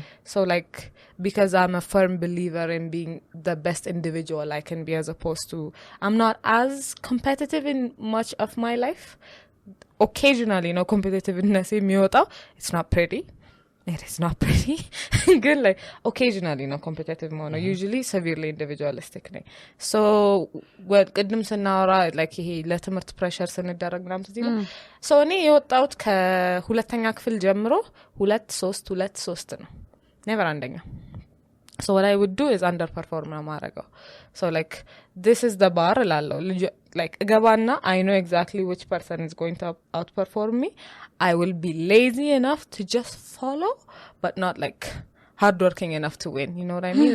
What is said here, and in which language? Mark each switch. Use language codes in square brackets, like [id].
[en] So like because I'm a firm believer in being the best individual I can be, as opposed to I'm not as competitive in much of my life. Occasionally, competitiveness it's not pretty. It is not pretty. Good, like occasionally competitive more. Usually severely individualistic. So what [am] ቅድም ስናወራ like ይሄ ለትምህርት ፕሬሸር ስንደረግ ምናምን ትዝ ይላል። so እኔ የወጣሁት ከሁለተኛ ክፍል ጀምሮ 2-3 ነው። never አንደኛ. [en] So what I would do is underperform [am] ነው ማረገው. [en] So like this is the bar ላለው like ገባና I know exactly which person is going to outperform me. I will be lazy enough to just follow, but not like hardworking enough to win. You know what I mean?